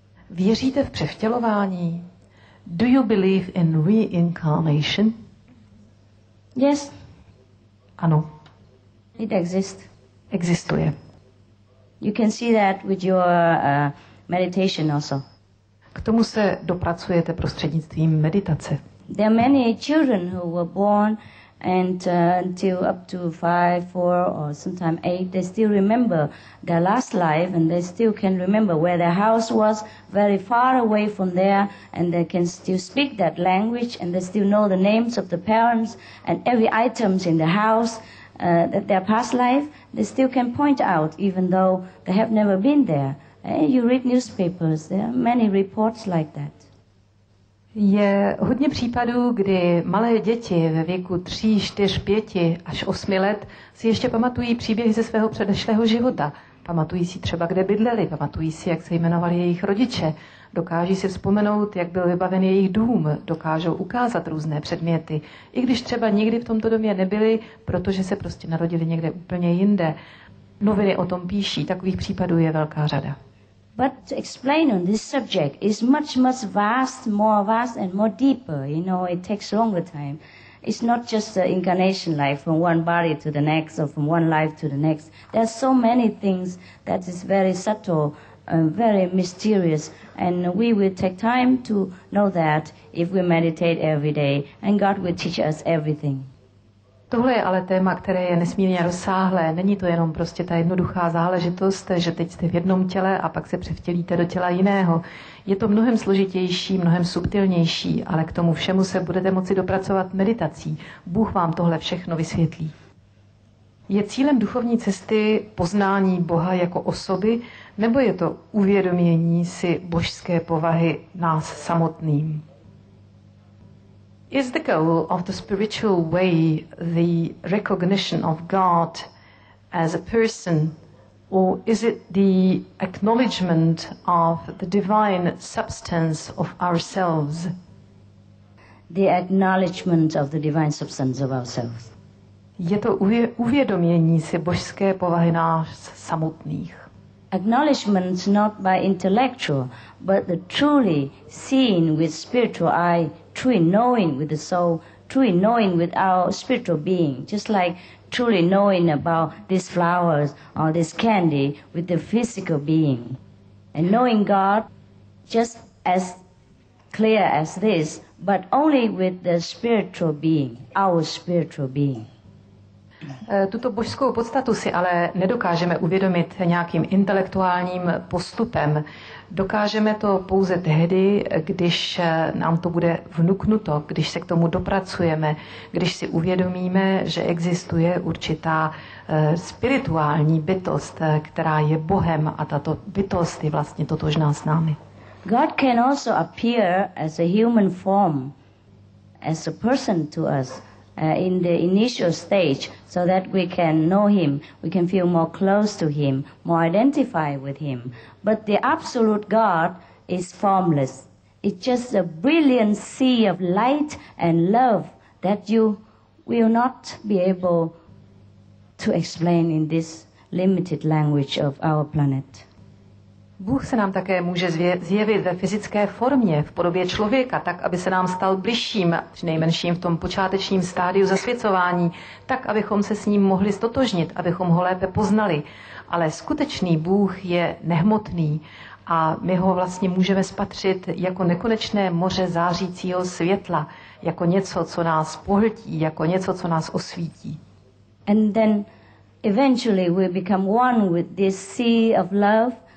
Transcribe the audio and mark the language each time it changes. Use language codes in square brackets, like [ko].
[cs] Věříte v převtělování? [en] Do you believe in reincarnation? Yes. [cs] Ano. [en] It exists. [cs] Existuje. [en] You can see that with your meditation also. [cs] K tomu se dopracujete prostřednictvím meditace. [en] There are many children who were born and until up to 5, 4 or sometimes 8, they still remember their last life and they still can remember where their house was very far away from there, and they can still speak that language and they still know the names of the parents and every items in the house that their past life, they still can point out even though they have never been there. You read newspapers, there are many reports like that. [cs] Je hodně případů, kdy malé děti ve věku 3, 4, 5 až 8 let si ještě pamatují příběhy ze svého předešlého života. Pamatují si třeba, kde bydleli, pamatují si, jak se jmenovali jejich rodiče, dokáží si vzpomenout, jak byl vybaven jejich dům, dokážou ukázat různé předměty, i když třeba nikdy v tomto domě nebyli, protože se prostě narodili někde úplně jinde. Noviny o tom píší, takových případů je velká řada. [en] But to explain on this subject is much more vast and more deeper. You know, it takes longer time. It's not just the incarnation life from one body to the next or from one life to the next. There's so many things that is very subtle and very mysterious, and we will take time to know that if we meditate every day, and God will teach us everything. [cs] Tohle je ale téma, které je nesmírně rozsáhlé. Není to jenom prostě ta jednoduchá záležitost, že teď jste v jednom těle a pak se převtělíte do těla jiného. Je to mnohem složitější, mnohem subtilnější, ale k tomu všemu se budete moci dopracovat meditací. Bůh vám tohle všechno vysvětlí. Je cílem duchovní cesty poznání Boha jako osoby, nebo je to uvědomění si božské povahy nás samotným? [en] Is the goal of the spiritual way the recognition of God as a person, or is it the acknowledgement of the divine substance of ourselves? The acknowledgement of the divine substance of ourselves. [cs] Je to uvědomění si božské povahy nás samotných. [en] Acknowledgement not by intellectual, but the truly seeing with spiritual eye, truly knowing with the soul, truly knowing with our spiritual being, just like truly knowing about these flowers or this candy with the physical being. And knowing God just as clear as this, but only with the spiritual being, our spiritual being. [cs] Tuto božskou podstatu si ale nedokážeme uvědomit nějakým intelektuálním postupem. Dokážeme to pouze tehdy, když nám to bude vnuknuto, když se k tomu dopracujeme, když si uvědomíme, že existuje určitá spirituální bytost, která je Bohem a tato bytost je vlastně totožná s námi. [en] God can also appear as a human form, as a person to us. In the initial stage, so that we can know him, we can feel more close to him, more identify with him. But the absolute God is formless. It's just a brilliant sea of light and love that you will not be able to explain in this limited language of our planet. [cs] Bůh se nám také může zjevit ve fyzické formě, v podobě člověka, tak, aby se nám stal bližším, přinejmenším v tom počátečním stádiu zasvěcování, tak, abychom se s ním mohli stotožnit, abychom ho lépe poznali. Ale skutečný Bůh je nehmotný a my ho vlastně můžeme spatřit jako nekonečné moře zářícího světla, jako něco, co nás pohltí, jako něco, co nás osvítí. [en] And then eventually we become one with this sea of love.